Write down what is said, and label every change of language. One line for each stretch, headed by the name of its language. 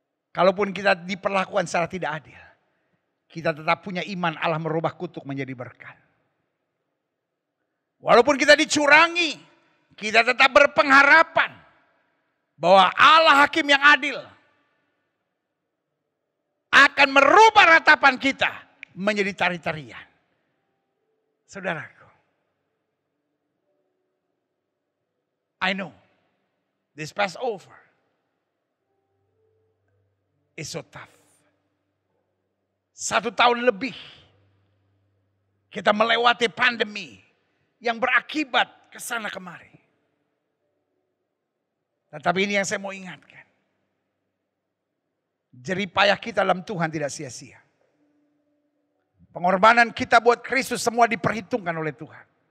Indonesian: Kalaupun kita diperlakukan secara tidak adil, kita tetap punya iman Allah merubah kutuk menjadi berkat. Walaupun kita dicurangi, kita tetap berpengharapan bahwa Allah hakim yang adil akan merubah ratapan kita menjadi tari-tarian.
English: Saudaraku, I know this Passover is so tough.
Indonesian: 1 tahun lebih kita melewati pandemi yang berakibat kesana kemari. Tetapi ini yang saya mau ingatkan. Jerih payah kita dalam Tuhan tidak sia-sia. Pengorbanan kita buat Kristus semua diperhitungkan oleh Tuhan.